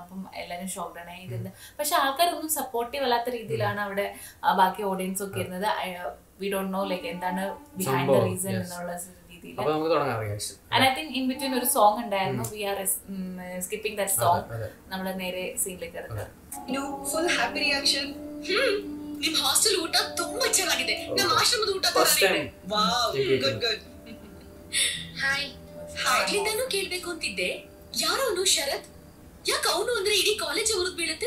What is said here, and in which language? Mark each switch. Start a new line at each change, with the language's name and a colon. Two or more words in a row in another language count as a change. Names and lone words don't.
Malayalam: അപ്പം എല്ലാവരും ഷോക്ക്ഡാണ് ഇതിന്റെ. പക്ഷെ ആൾക്കാരൊന്നും സപ്പോർട്ടീവ് അല്ലാത്ത രീതിയിലാണ് അവിടെ ബാക്കി ഓഡിയൻസ് ഒക്കെ ഇരുന്നത്.
English: we don't know like എന്താണ് behind the reason
Malayalam: എന്നുള്ള രീതിയിൽ.
English: and I think in between
Malayalam: ഒരു സോങ് ഉണ്ടായിരുന്നു.
English: we are skipping that song.
Malayalam: നമ്മൾ നേരെ സീനിലേക്ക് ഇറങ്ങാം.
English: full happy reaction.
Kannada: ನಿಮ್ ಹಾಸ್ಟೆಲ್ ಊಟ ತುಂಬಾ ಚೆನ್ನಾಗಿದೆ. ನಮ್ಮ ಆಶ್ರಮದ ಊಟ ವಾವ್,
English: good good.
Kannada: ಹಾಯ್. ಆಗ್ಲಿಂದಾನು ಕೇಳ್ಬೇಕು ಅಂತಿದ್ದೆ, ಯಾರು ಅವನು ಶರತ್? ಯಾಕೆ ಅವನು ಅಂದ್ರೆ ಇಡೀ ಕಾಲೇಜ್ ಅವ್ರದ್ ಬೀಳುತ್ತೆ?